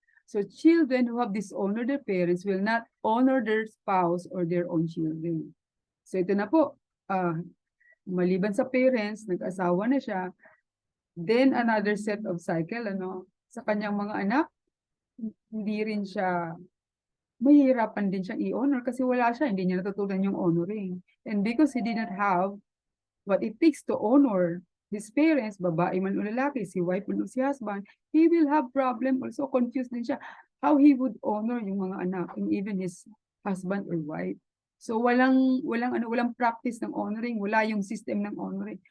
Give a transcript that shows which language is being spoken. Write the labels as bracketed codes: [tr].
[en] So children who have dishonored their parents will not honor their spouse or their own children. [tl] So ito na po, maliban sa parents, nag-asawa na siya, then another set of cycle, sa kanyang mga anak, hindi rin siya, mahihirapan din siyang i-honor kasi wala siya, hindi niya natutunan yung honoring. [en] And because he did not have what it takes to honor his parents, [tl] babae man o lalaki, si wife man o si husband, [en] he will have problem, also confused [tl] din siya [en] how he would honor [tl] yung mga anak [en] and even his husband or wife. [tl] So walang practice ng honoring, wala yung system ng honoring.